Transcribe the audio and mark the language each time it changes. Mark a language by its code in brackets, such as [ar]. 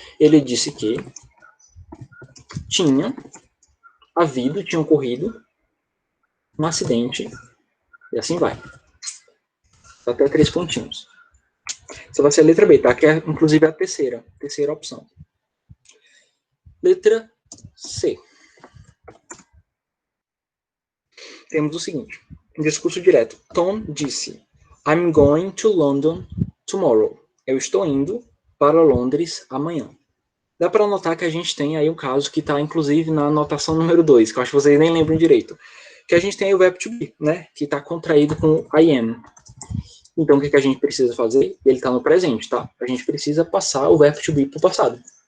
[pt] Ele disse que tinha ocorrido um acidente, e assim vai. Até 3 pontinhos. Essa vai ser a letra B, tá? Que é, inclusive, a terceira opção. Letra C. Temos o seguinte, um discurso direto. Tom disse, [en] I'm going to London tomorrow. [pt] Eu estou indo para Londres amanhã. Dá para notar que a gente tem aí um caso que está, inclusive, na anotação número 2, que eu acho que vocês nem lembram direito. Que a gente tem aí o verbo to be, né? Que está contraído com I am. Então, o que a gente precisa fazer? Ele está no presente, tá? A gente precisa passar o verbo to be para o passado.